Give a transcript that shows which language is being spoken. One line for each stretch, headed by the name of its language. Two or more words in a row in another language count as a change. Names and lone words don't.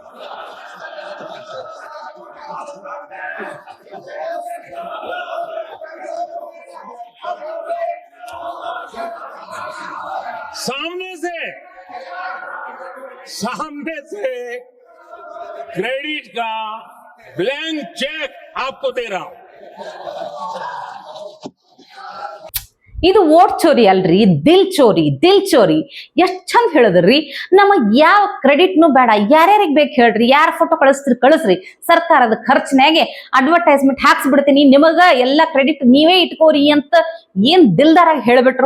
Hindi: सामने से क्रेडिट का
English: blank cheque
Hindi: आपको दे रहा हूं।
Kannada: ಇದು
Hindi: वोट चोरी
Kannada: ಅಲ್ರಿ,
Hindi: दिल चोरी.
Kannada: ಎಷ್ಟ್ ಚಂದ ಹೇಳಿದ್ರಿ. ನಮಗ್ ಯಾವ ಕ್ರೆಡಿಟ್ನು ಬೇಡ, ಯಾರ್ಯಾರಿಗೆ ಬೇಕು ಹೇಳ್ರಿ, ಯಾರ ಫೋಟೋ ಕಳಿಸ್ರಿ, ಸರ್ಕಾರದ ಖರ್ಚಿನಾಗೆ ಅಡ್ವರ್ಟೈಸ್ಮೆಂಟ್ ಹಾಕ್ಸ್ಬಿಡ್ತೀನಿ, ನಿಮಗ ಎಲ್ಲಾ ಕ್ರೆಡಿಟ್ ನೀವೇ ಇಟ್ಕೋರಿ ಅಂತ ಏನ್ ದಿಲ್ದಾರಾಗಿ ಹೇಳ್ಬಿಟ್ರು.